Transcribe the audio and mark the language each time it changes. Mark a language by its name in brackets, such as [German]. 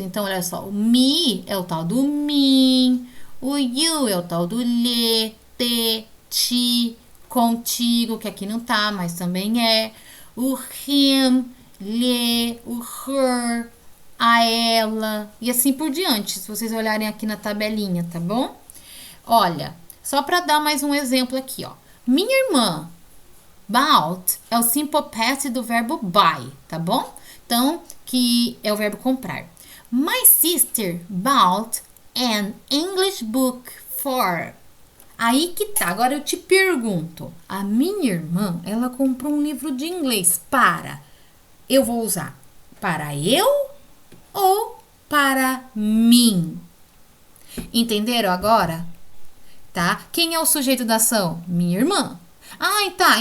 [Portuguese] Então, olha só, o me é o tal do mim, o you é o tal do lhe, te, ti, contigo, que aqui não tá, mas também é, o him, lhe, o her, a ela e assim por diante, se vocês olharem aqui na tabelinha, tá bom? Olha, só para dar mais um exemplo aqui, ó. Minha irmã, bought é o simple past do verbo buy, tá bom? Então, que é o verbo comprar. [English] My sister bought an English book for. [Portuguese] Aí que tá, agora eu te pergunto, a minha irmã, ela comprou um livro de inglês eu vou usar para eu ou para mim? Entenderam agora? Tá? Quem é o sujeito da ação? Minha irmã. Ah, tá.